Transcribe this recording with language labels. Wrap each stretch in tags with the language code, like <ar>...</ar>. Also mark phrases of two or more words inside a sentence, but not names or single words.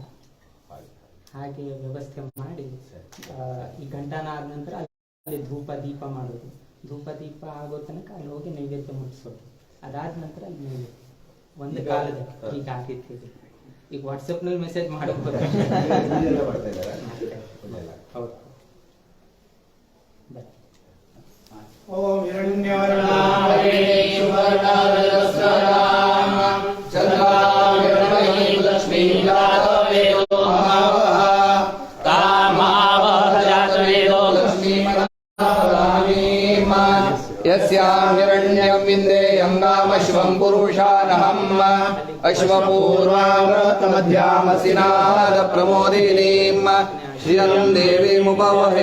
<kn>ಹಾಗೆ ವ್ಯವಸ್ಥೆ ಮಾಡಿ ಈ ಘಂಟಾನ ಆದ ನಂತರ ಅಲ್ಲಿ ಧೂಪ ದೀಪ ಮಾಡೋದು. ಧೂಪ ದೀಪ ಆಗೋ ತನಕ ಅಲ್ಲಿ ಹೋಗಿ ನೈವೇದ್ಯ ಮುಟ್ಟಿಸೋದು. ಅದಾದ ನಂತರ ಅಲ್ಲಿ ನೈವೇದ್ಯ ಒಂದು ಕಾಲದಲ್ಲಿ ಈಗ ಆಗಿತ್ತು. ಈಗ ವಾಟ್ಸಪ್ ನಲ್ಲಿ ಮೆಸೇಜ್ ಮಾಡಬಹುದು. ಹೌದು.</kn> <sa>ಓಂ ಹಿರಣ್ಯವರ್ಣಾಯ ಸುವರ್ಣರಜಸ್ರಯಾಂ ಚಂದ್ರಾಂ ಲಕ್ಷ್ಮೀ ಜಾತವೇದೋ ಮಹಾವಹ ತಾಮಾವಹ ಜಾತವೇದೋ ಲಕ್ಷ್ಮೀ ಮಹಾವಹಾಮೀಮ ಯಸ್ಯಾಂ ಹಿರಣ್ಯಂ ವಿಂದೇಯಂ ನಾಮಶ್ವಂ ಪುರುಷಾನಹಂ ಅಶ್ವಪೂರ್ವಾಮೃತಮಧ್ಯಾಮಸಿನಾದ ಪ್ರಮೋದಿನೀಂ ಶ್ರಿಯಂ ದೇವೀಮುಪವಹೇ</sa>